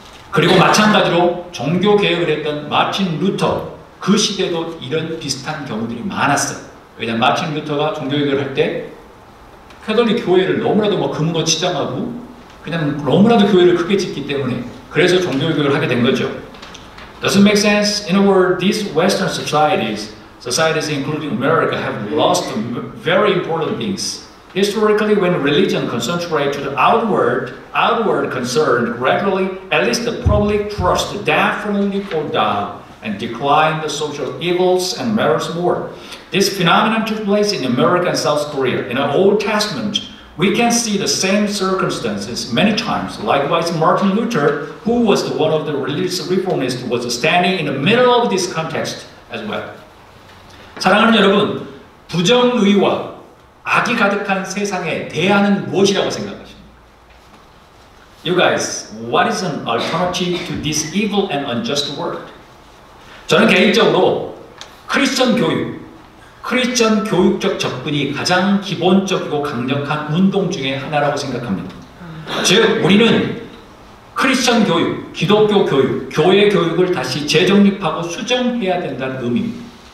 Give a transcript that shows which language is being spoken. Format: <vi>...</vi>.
<ko>그리고 마찬가지로 종교 개혁을 했던 마틴 루터, 그 시대도 이런 비슷한 경우들이 많았어요. 왜냐하면 마틴 루터가 종교 개혁을 할 때 캐톨릭 교회를 너무나도 뭐 금거 치장하고 그냥 너무나도 교회를 크게 짓기 때문에 그래서 종교 개혁을 하게 된 거죠.</ko> <en>Doesn't make sense. In a word, these Western societies including America, have lost very important things. Historically, when religion concentrated to the outward concern, gradually, at least the public trust definitely fall down and decline the social evils and merits war. This phenomenon took place in America and South Korea. In the Old Testament, we can see the same circumstances many times. Likewise, Martin Luther, who was one of the religious reformists, was standing in the middle of this context as well.</en> <ko>사랑하는 여러분, 부정의와 악이 가득한 세상에 대안은 무엇이라고 생각하십니까?</ko> <en>You guys, what is an alternative to this evil and unjust world?</en> <ko>저는 개인적으로 크리스천 교육적 접근이 가장 기본적이고 강력한 운동 중에 하나라고 생각합니다. 즉, 우리는 크리스천 교육, 기독교 교육, 교회 교육을 다시 재정립하고 수정해야 된다는 의미입니다.</ko>